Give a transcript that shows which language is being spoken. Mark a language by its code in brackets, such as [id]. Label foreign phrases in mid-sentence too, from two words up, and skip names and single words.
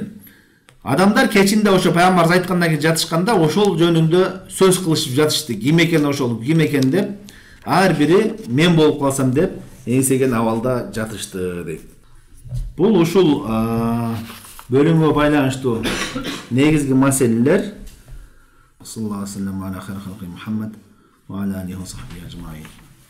[ky] Адамдар кечинде ошо пайгамбар айткандан кийин жатышканда ошол жөнүндө сөз кылышып жатышты. Ким экен ошол, ким экен деп, ар бири мен болуп калсам деп эңсеген абалда жатышты дейт. Бул ушул бөлүмгө байланыштуу негизги маселелер. [ar] صلى الله عليه وسلم على خير خلقه محمد وعلى عليه وصحبه أجمعين.